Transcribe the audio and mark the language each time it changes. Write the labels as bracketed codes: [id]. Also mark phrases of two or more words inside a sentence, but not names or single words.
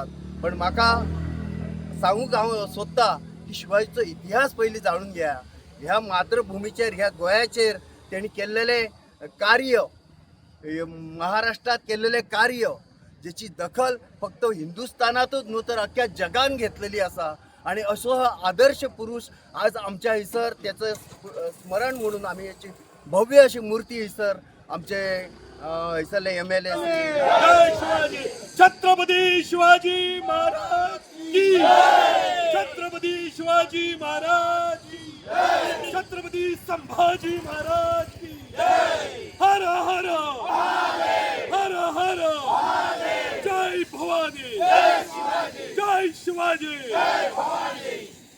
[kok] पण म्हाका सांगूंक हांव सोदता की शिवाजीचो इतिहास पयलीं जाणून घ्या. ह्या मातृभुमीचेर, ह्या गोंयाचेर तेणी केल्लेले कार्य, महाराष्ट्रात केल्लेले कार्य जेची दखल फक्त हिंदुस्थानातूच न्हू तर अख्ख्या जगान घेतलेली आसा. [mr] आणि असो हा आदर्श पुरुष आज आमच्या हयसर त्याचं स्मरण म्हणून आम्ही याची भव्य अशी मूर्ती हयसर आमचे हयसरले MLA जय शिवाजी. छत्रपती शिवाजी महाराज की छत्रपती शिवाजी महाराज की छत्रपती संभाजी महाराज की हर हर हर हर जय भवानी जय शिवाजी.